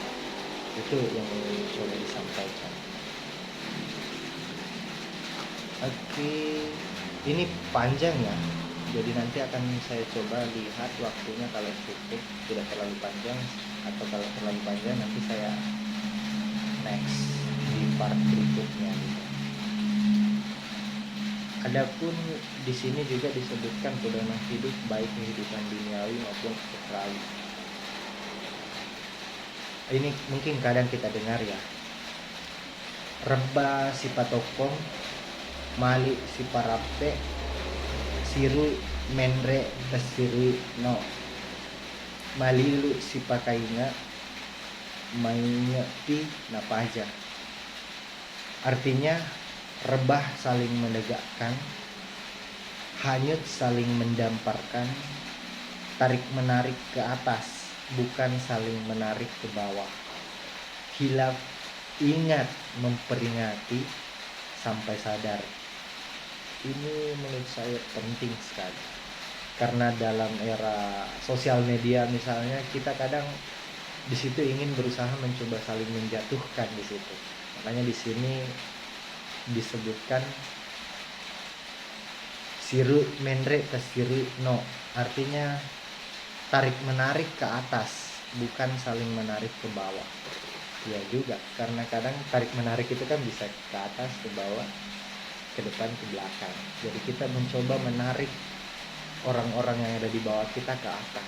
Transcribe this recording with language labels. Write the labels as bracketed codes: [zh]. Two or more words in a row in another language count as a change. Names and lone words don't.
[id] Itu yang coba disampaikan. Oke, ini panjang ya, jadi nanti akan saya coba lihat waktunya, kalau cukup tidak terlalu panjang, atau kalau terlalu panjang nanti saya next di part berikutnya gitu. Adapun di sini juga disebutkan pedoman hidup baik kehidupan duniawi maupun ukhrawi. Ini mungkin kadang kita dengar ya, [bug] reba si patokong, mali si parape, siru menre tasiru no, malilu si pakainga, mainnya pi napaja. [id] Artinya, rebah saling menegakkan, hanyut saling mendamparkan, tarik menarik ke atas, bukan saling menarik ke bawah. Hilaf ingat memperingati sampai sadar. Ini menurut saya penting sekali, karena dalam era sosial media misalnya, kita kadang di situ ingin berusaha mencoba saling menjatuhkan di situ. Makanya di sini disebutkan [bug] siru menre tasiru no, [id] artinya tarik menarik ke atas, bukan saling menarik ke bawah. Ya juga, karena kadang tarik menarik itu kan bisa ke atas, ke bawah, ke depan, ke belakang. Jadi kita mencoba menarik orang-orang yang ada di bawah kita ke atas.